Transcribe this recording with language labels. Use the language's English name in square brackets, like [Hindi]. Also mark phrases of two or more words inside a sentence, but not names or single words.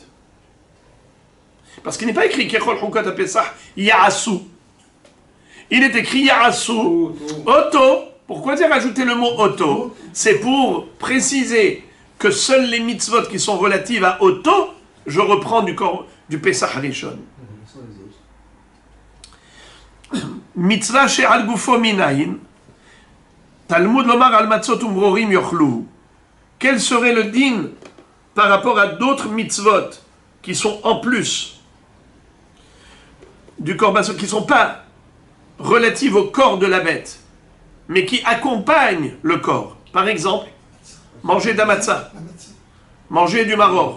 [French] Parce qu'il n'est pas écrit [Hebrew] ככל חוקת הפסח, יעשו. [French] Il est écrit [Hebrew] יעשו אותו. [French] Pourquoi dire rajouter le mot Oto? C'est pour préciser que seules les mitzvot qui sont relatives à Oto, je reprends du [Hebrew] פסח ראשון. מצוה שעל גופו מנין, תלמוד לומר על מצות ומרורים יאכלו. [French] Quel serait le din par rapport à d'autres mitzvot qui sont en plus du korban, qui ne sont pas relatives au corps de la bête, mais qui accompagnent le corps? Par exemple, manger d'amatza, manger du maror.